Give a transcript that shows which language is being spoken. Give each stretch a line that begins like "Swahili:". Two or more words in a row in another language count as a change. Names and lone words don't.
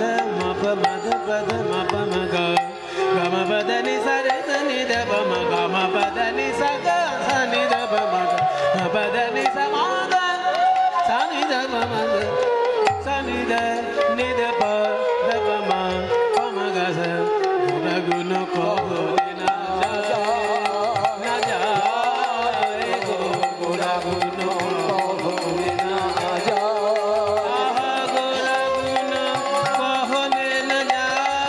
Bangla: মা প মদ পদ মা প ম গ গম পদ নি সা রে স নি দ প ম গম পদ নি সা গ সা নি দ প ম গ পদ নি সা মা গ সা নি দ প ম গ সা নি দ নি দ প দ প ম প ম গ স গুণ কহ না যায় গো গোরা গুণ কহ না যায় গোরা গুণ কহ না যায়